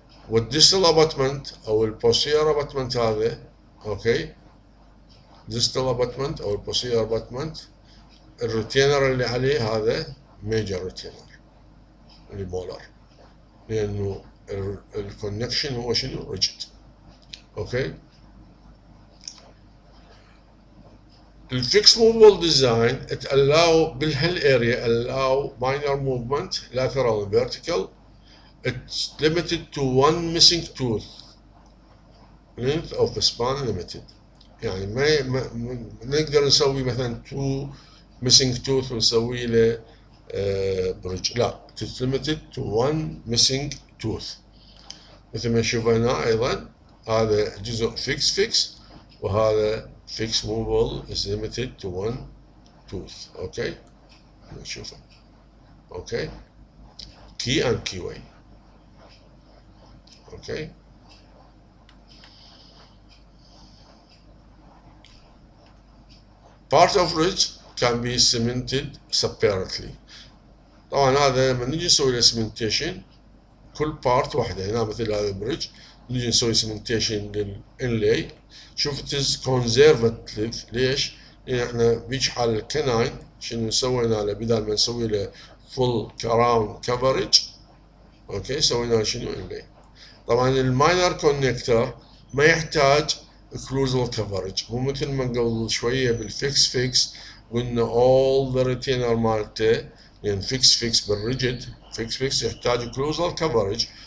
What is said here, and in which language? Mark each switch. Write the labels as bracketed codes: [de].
[ar] والديستال abutment او البوستير abutment هذا، اوكي، [en] distal abutment [ar] او البوستير abutment الريتينر اللي عليه هذا ميجر ريتينر اللي مولر، لانه الكونكشن هو شنو؟ ريجيد. اوكي. [en] الفيكس movable design allow بالهالاريا allow minor movement lateral and vertical. It's limited to one missing tooth. Length of the span limited. [ar] يعني ما نقدر نسوي مثلا [en] two missing tooth [ar] ونسوي له بريدج، لا، [en] it's limited to one missing tooth. [ar] مثل ما نشوف هنا ايضا هذا جزء fix وهذا fix movable [en] is limited to one tooth. [ar] اوكي، نشوفه. [en] Okay, key and keyway. Okay. part of ridge can be cemented separately. [ar] طبعا هذا لما نجي نسوي له cementation كل بارت واحده. هنا مثل هذا البريدج نجي نسوي cementation للانلاي. شوف [en] it is conservative. [ar] ليش؟ لان احنا بيجي حال الكناين شنو سوينا له؟ بدل ما نسوي له [en] full crown coverage، [ar] اوكي، سوينا له شنو؟ انلاي. طبعا الماينر كونكتر ما يحتاج [en] occlusal coverage، [ar] مو مثل ما قبل شويه بالفيكس قلنا [en] all the retainer [ar] مالته، لان فيكس بالريجيد فيكس يحتاج occlusal coverage.